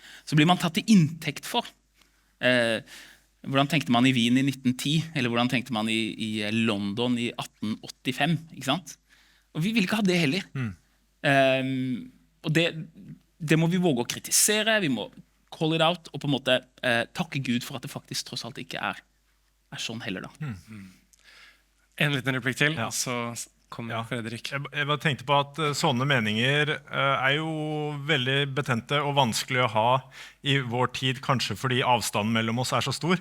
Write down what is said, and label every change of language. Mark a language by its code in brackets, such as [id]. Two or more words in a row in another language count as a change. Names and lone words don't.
[no] Så blir man tatt til inntekt for. Hvordan tenkte man i Wien i 1910, eller hvordan tenkte man i London i 1885, ikke sant? Og vi vil ikke ha det heller. Og det må vi våge å kritisere, vi må [en] call it out, [no] og på en måte takke Gud for at det faktisk tross alt ikke er sånn heller da. En liten replikk til, så kommer Fredrik. Jeg bare tenkte på at sånne meninger er jo veldig betente og vanskelig å ha i vår tid, kanskje fordi avstanden mellom oss er så stor.